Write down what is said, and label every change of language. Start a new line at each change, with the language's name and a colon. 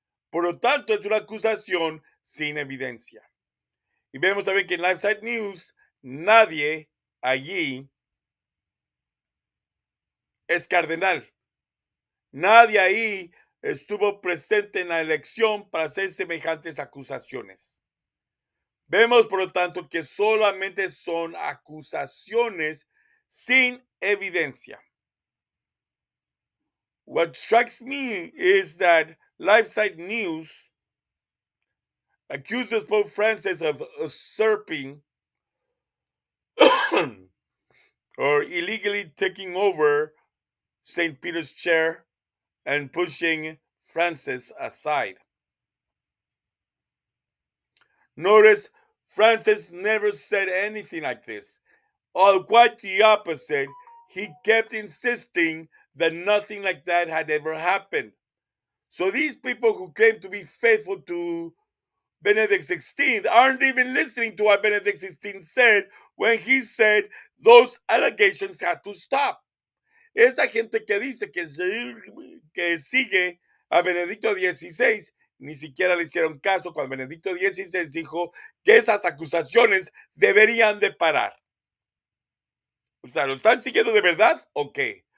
Spanish: Por lo tanto, es una acusación sin evidencia. Y vemos también que en Lifeside News, nadie allí es cardenal. Nadie ahí estuvo presente en la elección para hacer semejantes acusaciones. Vemos, por lo tanto, que solamente son acusaciones sin evidencia.
English: What strikes me is that Lifeside News accuses Pope Francis of usurping or illegally taking over St. Peter's chair and pushing Francis aside. Notice Francis never said anything like this. Quite the opposite. He kept insisting that nothing like that had ever happened. So these people who claim to be faithful to Benedict XVI aren't even listening to what Benedict XVI said when he said those allegations had to stop.
Spanish: Esa gente que dice que sigue a Benedicto XVI ni siquiera le hicieron caso cuando Benedicto XVI dijo que esas acusaciones deberían de parar. O sea, ¿lo están siguiendo de verdad o qué?